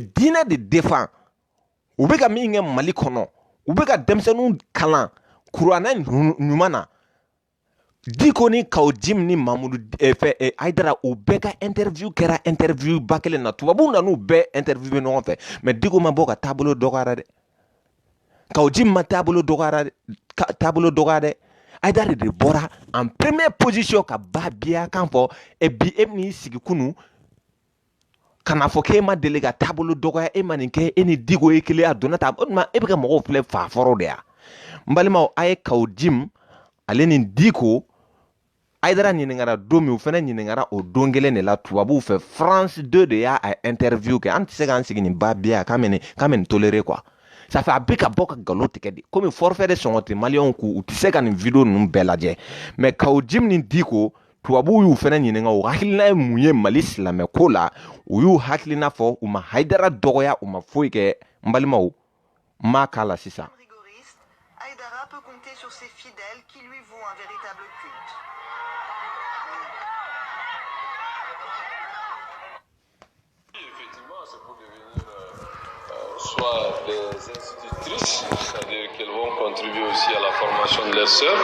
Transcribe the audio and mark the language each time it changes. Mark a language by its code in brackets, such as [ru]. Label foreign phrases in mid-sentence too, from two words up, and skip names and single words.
[bm] diinɛ de défend u bɛ ka min kɛ Mali kɔnɔ u bɛ ka denmisɛnninw kalan kuranɛ ɲuman na Diko ni kaw jim ni Mamadou Haidara u bɛɛ ka interview kɛra interview ba kelen na tubabuw nan'u bɛɛ interview bɛ ɲɔgɔn fɛ mais Diko ma bɔ ka taabolo dɔgɔyara dɛ kaw jim ma taabolo dɔgɔyara dɛ Haidara de bɔra [fr] en première position [bm] ka ba biya kan fɔ et bi e bɛn'i sigi kunu kana fɔ k'e ma deli ka taabolo dɔgɔya e ma nin kɛ e ni Diko ye kelen a donna ta o tuma e bɛ ka mɔgɔw filɛ faafɔrɔ de ya n balimaw a ye kaw jim ale ni Diko Haidara ɲininkara don min u fana ɲininkara o don kelen de la tubabuw fɛ France 2 de y'a interview kɛ an tɛ se k'an sigi nin ba biya k'an bɛ nin [fr] tolérer quoi ça fait [bm] a bɛ ka bɔ ka nkalon tigɛ de komi forfait de sɔngɔ tɛ maliyɛnw k'u u tɛ se ka nin video ninnu bɛɛ lajɛ mais kaw jim ni Diko tubabuw y'u fana ɲininka o hakilina ye mun ye Mali silamɛ ko la u y'u hakilina fɔ u ma Haidara dɔgɔya u ma foyi kɛ n balimaw n b'a k'a la sisan. [fr] Haidara peut compter sur ses fidèles qui lui vouent un véritable culte. Effectivement, c'est pour devenir soit des institutrices, c'est-à-dire qu'elles vont contribuer aussi à la formation de leurs sœurs.